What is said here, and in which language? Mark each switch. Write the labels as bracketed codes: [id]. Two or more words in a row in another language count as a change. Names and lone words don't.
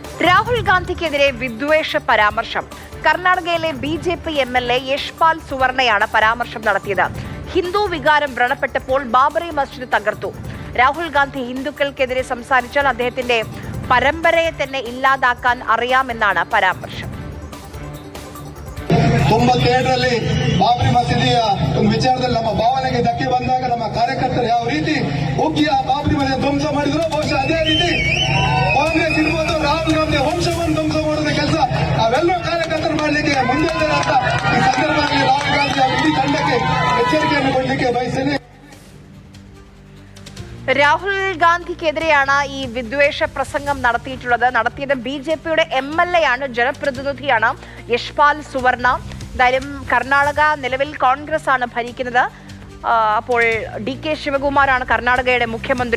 [ml] രാഹുൽ ഗാന്ധിക്കെതിരെ വിദ്വേഷ പരാമർശം. കർണാടകയിലെ ബിജെപി എംഎൽഎ യശ്പാൽ സുവർണയാണ് പരാമർശം നടത്തിയത്. ഹിന്ദു വികാരം വ്രണപ്പെട്ടപ്പോൾ ബാബറി മസ്ജിദ് തകർത്തു. രാഹുൽ ഗാന്ധി ഹിന്ദുക്കൾക്കെതിരെ സംസാരിച്ചാൽ അദ്ദേഹത്തിന്റെ പരമ്പരയെ തന്നെ ഇല്ലാതാക്കാൻ അറിയാമെന്നാണ് പരാമർശം. [kn] 97ರಲ್ಲಿ ಬಾಬರಿ ಮಸೀದಿಯ ಒಂದು ವಿಚಾರದಲ್ಲಿ ನಮ್ಮ ಭಾವನೆಗೆ ಧಕ್ಕೆ ಬಂದಾಗ ನಮ್ಮ ಕಾರ್ಯಕರ್ತರು ಯಾವ ರೀತಿ ಉಗ್ಗಿ ಆ ಬಾಬರಿ ಮಸೀದಿ ಧ್ವಂಸ ಮಾಡಿದ್ರು, ಬಹುಶಃ ಅದೇ ರೀತಿ ಕಾಂಗ್ರೆಸ್ ಇರ್ಬೋದು, ರಾಹುಲ್ ಗಾಂಧಿ ವಂಶವನ್ನು ಧ್ವಂಸ ಮಾಡೋದ ಕೆಲಸ ನಾವೆಲ್ಲರೂ ಕಾರ್ಯಕರ್ತರು ಮಾಡಲಿಕ್ಕೆ ಮುಂದೆ ಅಂತ ಈ ಸಂದರ್ಭದಲ್ಲಿ ರಾಹುಲ್ ಗಾಂಧಿ ಅವರ ಇಡೀ ತಂಡಕ್ಕೆ ಎಚ್ಚರಿಕೆಯನ್ನು ಕೊಡಲಿಕ್ಕೆ ಬಯಸ್ತೇನೆ. [ml] രാഹുൽ ഗാന്ധിക്കെതിരെയാണ് ഈ വിദ്വേഷ പ്രസംഗം നടത്തിയത് ബിജെപിയുടെ എംഎൽഎ ആണ്, ജനപ്രതിനിധിയാണ് യശ്പാൽ സുവർണ. എന്തായാലും കർണാടക നിലവിൽ കോൺഗ്രസ് ആണ് ഭരിക്കുന്നത്. അപ്പോൾ DK ശിവകുമാറാണ് കർണാടകയുടെ മുഖ്യമന്ത്രി.